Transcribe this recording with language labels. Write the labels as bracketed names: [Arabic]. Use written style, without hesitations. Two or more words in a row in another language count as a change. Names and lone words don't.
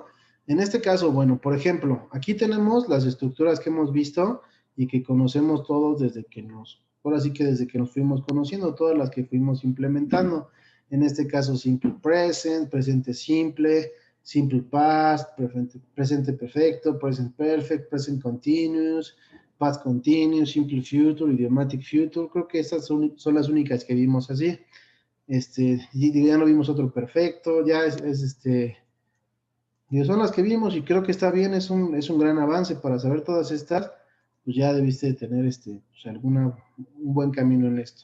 [Spanish] En este caso, bueno, por ejemplo, aquí tenemos las estructuras que hemos visto y que conocemos todos ahora sí que desde que nos fuimos conociendo, todas las que fuimos implementando. En este caso, [English] simple present, [Spanish] presente simple, [English] simple past, [Spanish] presente perfecto, [English] present perfect, present continuous, past continuous, simple future, idiomatic future. [Spanish] Creo que estas son las únicas que vimos así. Ya no vimos otro perfecto, ya son las que vimos y creo que está bien, es un gran avance para saber todas estas, pues ya debiste de tener pues un buen camino en esto.